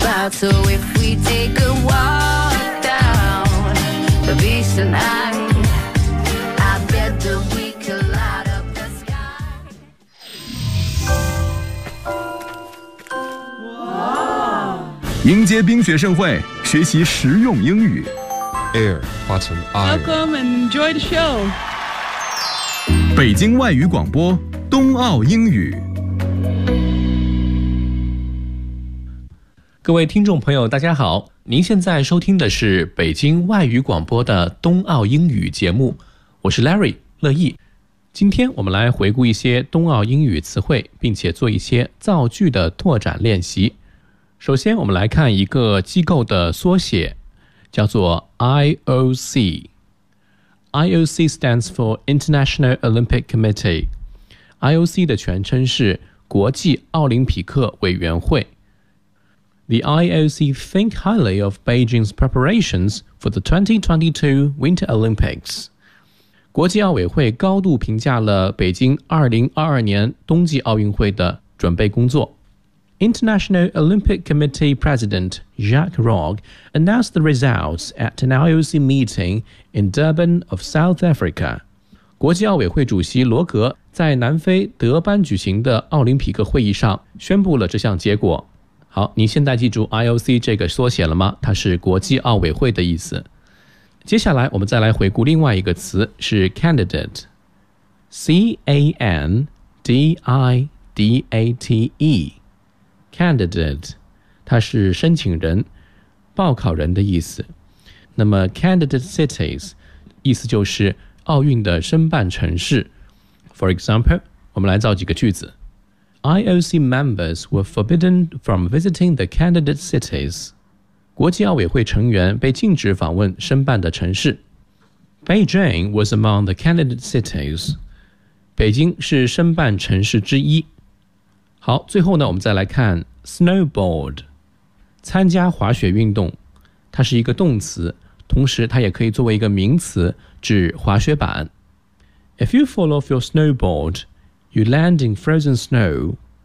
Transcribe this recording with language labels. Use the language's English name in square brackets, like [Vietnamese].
[English] So if we take a walk down the beach tonight, I bet that we could light up the sky. Wow. [Chinese] 迎接冰雪盛会，学习实用英语。 [English] Air, button, iron. Welcome and enjoy the show. [Chinese] 北京外语广播，冬奥英语。各位听众朋友大家好，您现在收听的是北京外语广播的冬奥英语节目，我是 Larry 乐意。今天我们来回顾一些冬奥英语词汇，并且做一些造句的拓展练习。首先我们来看一个机构的缩写，叫做 IOC。 [English] IOC stands for International Olympic Committee， [Chinese] IOC 的全称是国际奥林匹克委员会。 [English] The IOC think highly of Beijing's preparations for the 2022 Winter Olympics. [Chinese] 国际奥委会高度评价了北京2022年冬季奥运会的准备工作。 [English] International Olympic Committee President Jacques Rogge announced the results at an IOC meeting in Durban of South Africa. [Chinese] 国际奥委会主席罗格在南非德班举行的奥林匹克会议上宣布了这项结果。好，你现在记住 IOC 这个缩写了吗？它是国际奥委会的意思。接下来我们再来回顾另外一个词，是 candidate， C-A-N-D-I-D-A-T-E， candidate， 它是申请人、报考人的意思。那么 candidate cities 意思就是奥运的申办城市。 [English] For example， [Chinese] 我们来造几个句子。 [English] IOC members were forbidden from visiting the candidate cities. [Chinese] 国际奥委会成员被禁止访问申办的城市。 [English] Beijing was among the candidate cities. [Chinese] 北京是申办城市之一。好，最后呢，我们再来看 snowboard， 参加滑雪运动。它是一个动词，同时它也可以作为一个名词，指滑雪板。 [English] If you fall off your snowboard,You land in frozen snow.